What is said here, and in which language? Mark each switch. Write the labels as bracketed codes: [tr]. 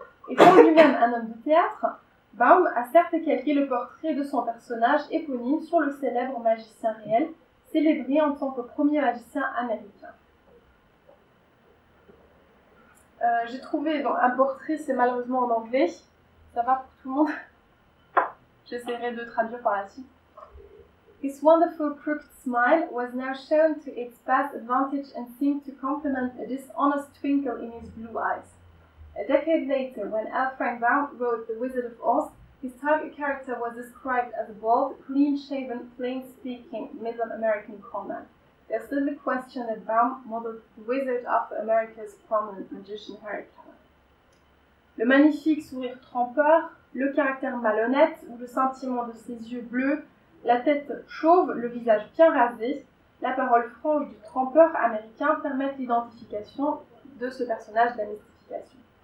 [fr] Étant lui-même un homme de théâtre, Baum a certes calqué le portrait de son personnage éponyme sur le célèbre magicien réel, célébré en tant que premier magicien américain. J'ai trouvé donc, un portrait, c'est malheureusement en anglais. Ça va pour tout le monde? J'essaierai de traduire par la suite. [en] His wonderful crooked smile was now shown to its past advantage and seemed to complement a dishonest twinkle in his blue eyes. A decade later, when L. Frank Baum wrote The Wizard of Oz, his target character was described as a bald, clean-shaven, plain-speaking, middle American conman. There's still the question that Baum modeled the wizard after America's prominent magician Harry Keller. [fr] Le magnifique sourire trempeur, le caractère malhonnête ou le scintillement de ses yeux bleus, la tête chauve, le visage bien rasé, la parole franche du trempeur américain permettent l'identification de ce personnage d'amnistification.